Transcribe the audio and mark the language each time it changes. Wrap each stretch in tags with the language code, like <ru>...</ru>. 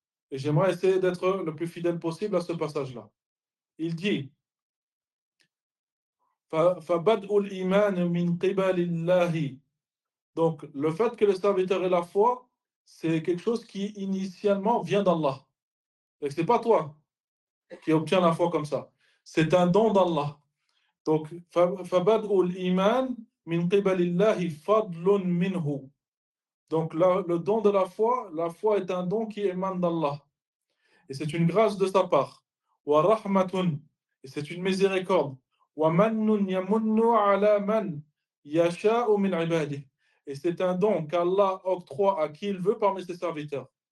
<fr>Et j'aimerais essayer d'être le plus fidèle possible à ce passage-là. Il dit «</fr> <ar>فَبَدْءُ الْإِيمَانِ مِنْ قِبَلِ اللَّهِ</ar> <fr>» Donc, le fait que le serviteur ait la foi, c'est quelque chose qui, initialement, vient d'Allah. Et ce n'est pas toi qui obtiens la foi comme ça. C'est un don d'Allah. Donc,</fr> <ar>فَبَدْءُ الْإِيمَانِ مِنْ قِبَلِ اللَّهِ فَضْلٌ مِنْهُ.</ar> <fr>Donc, le don de la foi est un don qui émane d'Allah. Et c'est une grâce de sa part.</fr> <ar>وَرَحْمَةٌ</ar> <fr>Et c'est une miséricorde.</fr> <ar>وَمَنُّنْ يَمُنُّ عَلَى مَنْ يَشَاءُ مِنْ عِبَادِهِ</ar> <fr>Et c'est un don qu'Allah octroie à qui il veut parmi ses serviteurs.</fr>